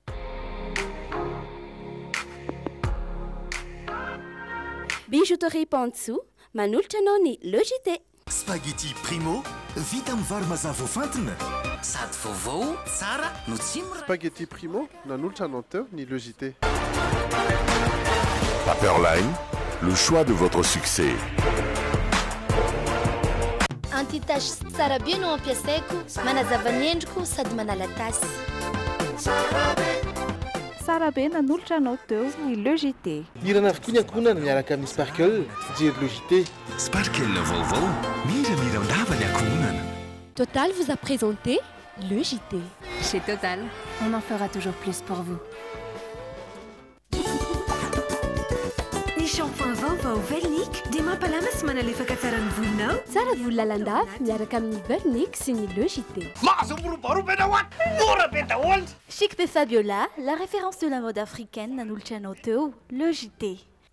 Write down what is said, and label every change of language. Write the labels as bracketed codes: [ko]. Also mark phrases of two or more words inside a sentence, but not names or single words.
[mg] Bijouterie Pantsu manolotra anao ny Logité. Spaghetti Primo, vita amin'ny vary mazava voafantina. Sady vaovao, tsara no tsy Spaghetti Primo, nanolotra anao teo ny Logité. [fr] Paperline, le choix de votre succès. [mg] Antitasy tsara be no ampiasaiko, manazava ny endriko sady manala tasy. Tsara be nanolotra anao teo ny Logité. Irana avokoa ny ankonana miaraka amin'ny Sparkle, jery Logité. Sparkle vaovao, mira ndava ny ankonana. [fr] Total vous a présenté Logité. Chez Total, on en fera toujours plus pour vous. [mg] Ny shampoing vaovao Vernic dia mampalama sy manalefaka tsara ny volonao. Tsara volo lalandava miaraka amin'ny Vernic sy ny Logité. [fr] Chic de Fabiola, la référence de la mode africaine [mg] nanolotra anao teo [fr] Logité.